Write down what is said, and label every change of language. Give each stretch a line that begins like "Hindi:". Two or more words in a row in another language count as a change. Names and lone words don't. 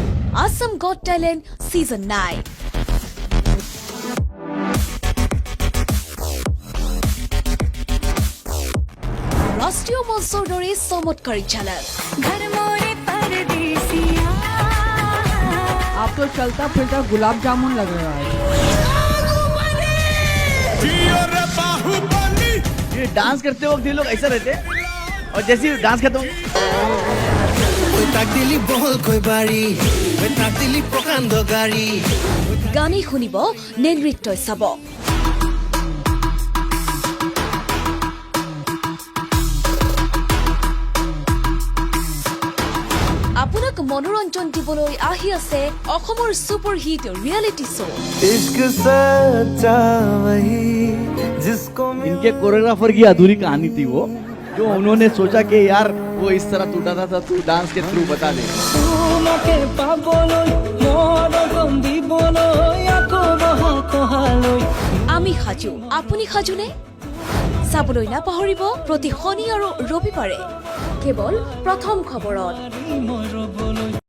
Assamese: Assam Got Talent Season 9. राष्ट्रीय मঞ্চৰ দৰে চমৎকাৰী ঝলক
Hindi: आप तो चलता फिरता गुलाब जामुन लग रहा है। ये डांस करते वक्त ये लोग ऐसा रहते हैं और जैसे ही डांस खत्म
Assamese: গানে শুনিব নে নৃত্য চাব আপোনাক মনোৰঞ্জন দিবলৈ আহি আছে অসমৰ
English: super hit reality show'
Hindi: इश्क सच्चा वही जिसको इनके कोरियोग्राफर की अधूरी कहानी थी वो जो उन्होंने सोचा कि यार वो इस तरह टूटा था तू डांस के थ्रू बता दे
Assamese: আমি সাজু আপুনি সাজুনে চাবলৈ নাপাহৰিব প্ৰতি শনি আৰু ৰবিবাৰে কেৱল প্ৰথম খবৰত